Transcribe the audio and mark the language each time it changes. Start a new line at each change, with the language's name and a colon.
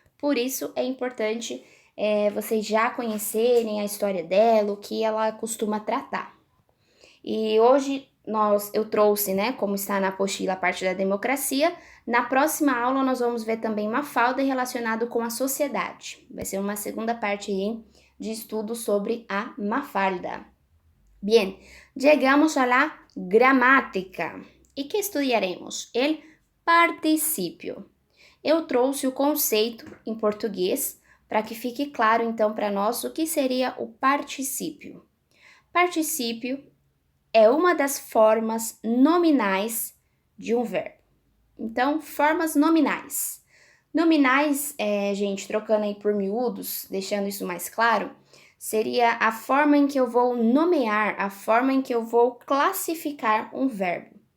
Portuguese: Por isso, é importante vocês já conhecerem a história dela, o que ela costuma tratar. E hoje, eu trouxe, né, como está na apostila a parte da democracia. Na próxima aula nós vamos ver também Mafalda relacionado com a sociedade. Vai ser uma segunda parte aí de estudo sobre a Mafalda.
Spanish: Bien, llegamos a la gramática.
Portuguese: E que estudaremos? El particípio. Eu trouxe o conceito em português para que fique claro então para nós o que seria o particípio. Particípio é uma das formas nominais de um verbo. Então, formas nominais. Nominais, gente, trocando aí por miúdos, deixando isso mais claro, seria a forma em que eu vou nomear, a forma em que eu vou classificar um verbo.